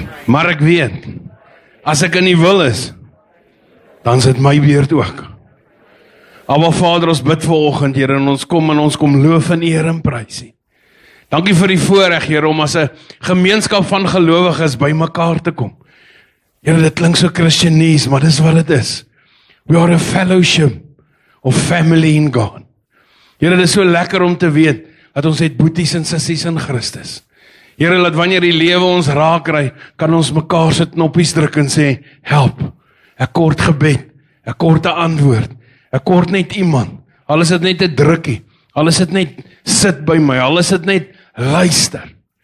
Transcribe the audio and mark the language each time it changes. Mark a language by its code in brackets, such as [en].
[af] Maar ek weet, as ek in die wil is, dan is dit my beurt ook. Aba Vader, ons bid vanoggend, Here, en ons kom loof en eer en prys U. Dankie vir die voorreg, Here, om as 'n gemeenskap van gelowiges by mekaar te kom. Here, dit klink so Christianese, maar dis wat dit is. [en] We are a fellowship of family in God. [af] Here, dit is so lekker om te weet, dat ons het boeties en sissies in Christus. Here, laat wanneer die lewe ons raak kry, kan ons mekaar se knoppies druk en sê, help, ek kort gebed, ek kort 'n antwoord, ek kort net iemand, al is dit net 'n drukkie, al is dit net sit by my, al is dit net luister.